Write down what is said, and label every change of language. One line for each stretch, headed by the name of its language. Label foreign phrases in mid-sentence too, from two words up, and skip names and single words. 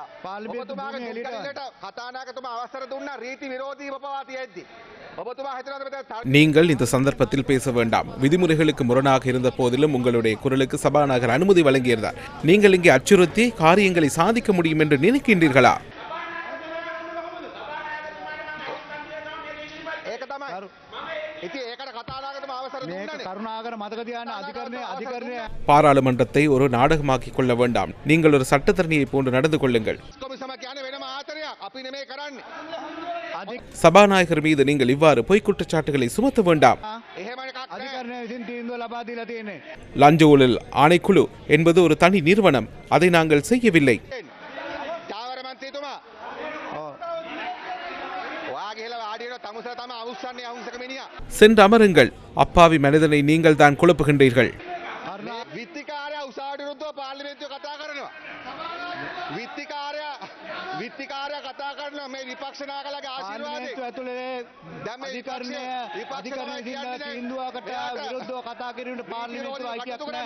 Sinhala: ඔබතුමාගේ දුක්ගලින්ට කතානායකතුමා අවසර දුන්නා රීති විරෝධීව පවා තියෙද්දි. ඔබතුමා හිතනවද මෙතන
Tamil: நீங்கள் இந்த சந்தர்ப்பத்தில் பேச வேண்டாம். விதிமுறைகளுக்கு முரணாக இருந்த போதிலும் உங்களுடைய குரலுக்கு சபாநாயகர் அனுமதி வழங்கியிருந்தார். நீங்கள் இங்கே அச்சுறுத்தி காரியங்களை சாதிக்க முடியும் என்று நினைக்கின்றீர்களா? ඒක තමයි. ඉතින් ඒකට කතානායකතුමා අවසර දුන්නානේ. කරුණාකර මතක තියාගන්න අධිකරණය பாராளுமன்றத்தை ஒரு நாடகமாக்கிக் கொள்ள வேண்டாம். நீங்கள் ஒரு சட்டத்தரணியை போன்று நடந்து கொள்ளுங்கள். சபாநாயகர் மீது நீங்கள் இவ்வாறு பொய் குற்றச்சாட்டுகளை சுமத்த வேண்டாம். லஞ்ச ஊழல் ஆணைக்குழு என்பது ஒரு தனி நிறுவனம். அதை நாங்கள் செய்யவில்லை. சென்று அமருங்கள். அப்பாவி மனிதனை நீங்கள் தான் குழப்புகின்றீர்கள்.
Sinhala: විත්තිකාරයා කතා කරනවා මේ විපක්ෂ නායකලාගේ ආශිර්වාදයෙන්. අධිකරණයේ තීන්දුවකට විරුද්ධව කතා කිරීමට පාර්ලිමේන්තුව අයිතියක් නැහැ.